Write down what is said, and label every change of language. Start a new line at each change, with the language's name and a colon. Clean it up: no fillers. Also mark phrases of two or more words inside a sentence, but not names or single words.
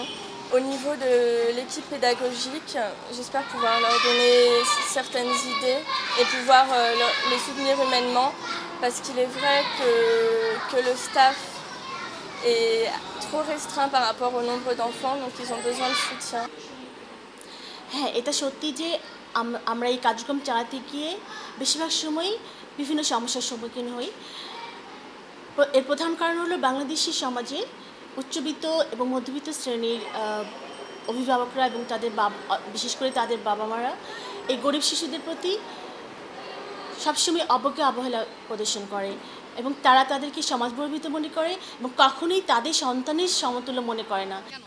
French: Au niveau de l'équipe pédagogique, j'espère pouvoir leur donner certaines idées et pouvoir les soutenir humainement, parce qu'il est vrai que le staff est trop restreint par rapport au nombre d'enfants, donc ils ont besoin de soutien.
Bangla: হ্যাঁ, এটা সত্যি যে আমরা এই কার্যক্রম চালাতে গিয়ে বেশিরভাগ সময়ই বিভিন্ন সমস্যার সম্মুখীন হই। এর প্রধান কারণ হলো বাংলাদেশি সমাজে উচ্চবিত্ত এবং মধ্যবিত্ত শ্রেণীর অভিভাবকরা এবং বিশেষ করে তাদের বাবা মারা এই গরিব শিশুদের প্রতি সবসময় অবহেলা প্রদর্শন করে এবং তারা তাদেরকে সমাজবর্বিত মনে করে এবং কখনোই তাদের সন্তানের সমতুল্য মনে করে না।